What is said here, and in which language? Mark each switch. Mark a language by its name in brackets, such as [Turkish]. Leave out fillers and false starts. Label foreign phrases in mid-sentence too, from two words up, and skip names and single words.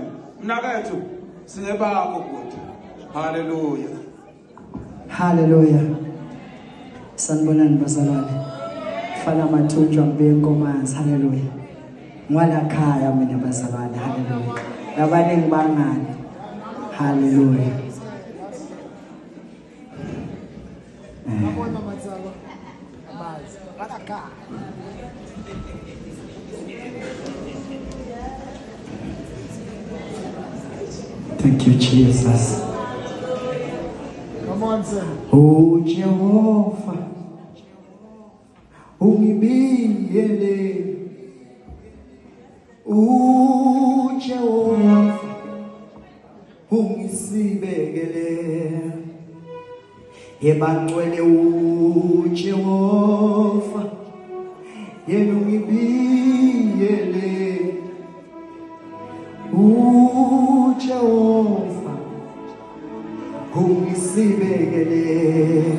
[Zulu] Mnakethu singebakho kuthi. Hallelujah. Hallelujah. Sanibonani bazalwane. Fana mathunjwa ngibe inkomanzi. Hallelujah. Ngwala khaya mina bazalwane. Hallelujah. Labaningi bangani. Hallelujah. [English] Thank you, Jesus. Come on, sir. [Zulu] Oh, Jehovah, ungibiyele. Oh, Jehovah, ungisibekele. Yebangcwele uJehova, yena ungibiyele. uJehova ungisibekele.